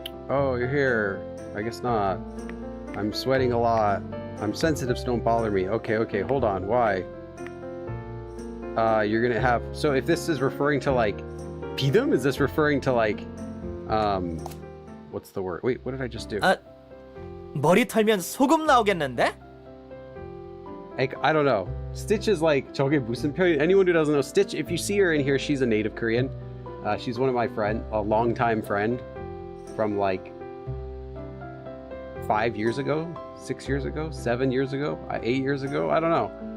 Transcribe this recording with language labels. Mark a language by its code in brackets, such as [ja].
[en] Oh, you're here. I guess not. I'm sweating a lot. I'm sensitive, so don't bother me. Okay, hold on. Why? You're gonna have, so if this is referring to like Pidum, is this referring to like what's the word? Wait, what did I just do? [ko] 머리 털면 소금 나오겠는데? [en] I don't know. Stitch is like [ko] 저게 무슨 표현? [en] Anyone who doesn't know Stitch, if you see her in here, she's a native Korean. She's one of my a longtime friend from like 5 years ago, 6 years ago, 7 years ago, 8 years ago. I don't know.